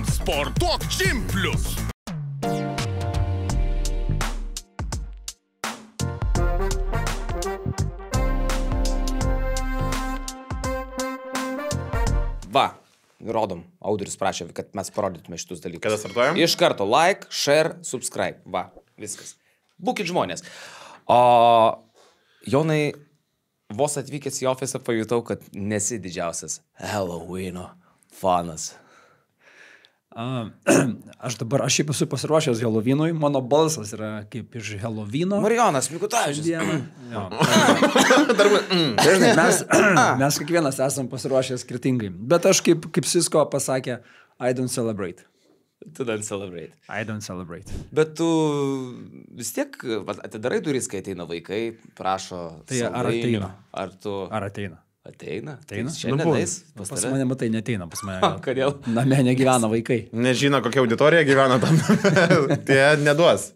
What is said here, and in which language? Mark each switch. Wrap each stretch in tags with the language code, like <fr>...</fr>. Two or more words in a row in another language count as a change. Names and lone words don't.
<lt>Sportuok Gym Plus. Va, rodom. Audrius prašė, kad mes parodytume šitus dalykus. Kada startuojam? Iš karto</lt> <en>like, share, subscribe.</en> <lt>Va, viskas. Būkit žmonės. O Jonai, vos atvykęs į ofisą pajutau, kad nesi didžiausias Halloweeno fanas. Aš šiaip esu pasiruošęs Halloweenui, mano balsas yra kaip iš Halloweeno. Marijonas Mikutavičius. Dažnai mes kiekvienas esam pasiruošę skirtingai, bet aš kaip Sisko pasakė,</lt> <en>I don't celebrate. Tu don't celebrate. I don't celebrate.</en> <lt>Bet tu vis tiek atidarai duris, kai ateina vaikai, prašo tai saldainių. Ar ateina? Ateina? Ateina? Šiandien eis pas mane matai neteina, pas mane. Kodėl? Name negyvena vaikai. Nežino, kokia auditorija gyvena tam. Tie neduos.</lt>